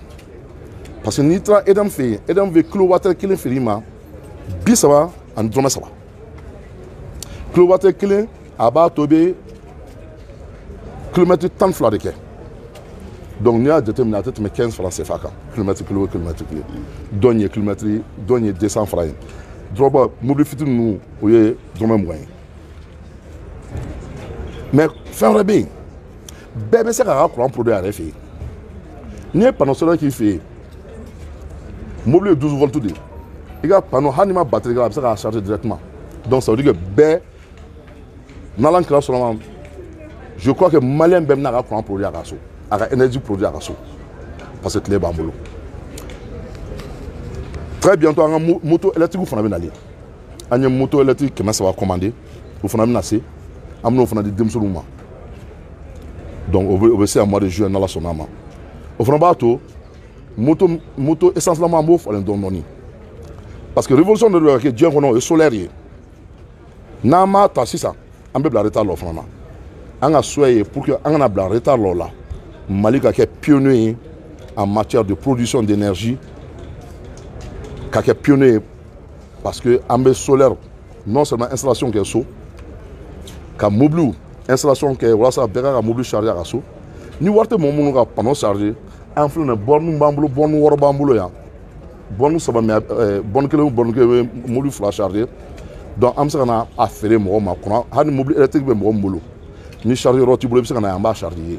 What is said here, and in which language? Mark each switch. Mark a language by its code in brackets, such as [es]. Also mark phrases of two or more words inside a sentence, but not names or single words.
[fr] parce que [bm] n'i taara EDM fɛ yen EDM bɛ kilowatɛri 1 feere i ma 30 ani dɔrɔmɛ 3 kilowatɛri 1 a b'a to i bɛ kilomètre 12 de kɛ donc n'i y'a jateminɛ a tɛ tɛmɛ 15 [fr] francs CFA [bm] kan kilomètre kelen o kilomètre kelen dɔn ye kilomètre dɔn ye 200 francs ye dɔrɔmɛ mobili fitinin ninnu o ye dɔrɔmɛ 20 ye mais fɛn wɛrɛ bɛ yen bɛɛ bɛ se k'a ka [fr] courant produit [bm] a yɛrɛ fɛ yen n'i ye [fr] panneau solaire [bm] k'i fɛ yen mobili ye 12 volts de ye i ka panneau hali n'i ma batterie k'a la a bɛ se k'a [fr] charger directement donc ça veut dire que [bm] bɛɛ n'Ala kira sɔnna ma [fr] je crois que malien [bm] bɛɛ bɛna a ka [fr] courant produit [bm] a ka so a ka [fr] énergie produit [bm] a ka so [fr] parce que [bm] tile b'an bolo [fr] très bientôt [bm] an ka [fr] moto électrique [bm] fana bɛ nalen an ye [fr] moto électrique 300 commandé [bm] o fana bɛna se an bɛn'o fana di denmisɛnninw ma donc o bɛ se [fr] à mois de juin [bm] n'Ala sɔnna ma o fana b'a to [fr] moto essence [bm] lama an b'o falen dɔɔnin [fr] parce que révolution [bm] de bɛ kɛ diɲɛ kɔnɔ o ye solaire ye n'an m'a ta sisan an bɛ bila retard la o fana na an ka souhait ye [fr] pour que [bm] an kana bila retard la o la Mali ka kɛ pionnier ye [fr] en matière de production d'énergie [bm] ka kɛ pionnier ye [fr] parce que [bm] an bɛ solaire [fr] non seulement installation [bm] kɛ so ka [fr] mobile installation [bm] kɛ walasa bɛɛ ka [fr] mobile charger [bm] a ka so ni wari tɛ mɔgɔ minnu ka [fr] panneau charger [bm] an filɛ nin ye borne b'an bolo borne 6 b'an bolo yan borne 3 mais borne kelen o borne kelen bɛ mobile 2 charger donc an bɛ se ka na a feere mɔgɔw ma courant hali ni [fr] mobile électrique [bm] bɛ mɔgɔ min bolo ni chargeur yɔrɔ t'i bolo i bɛ se ka na yan an b'a charger ye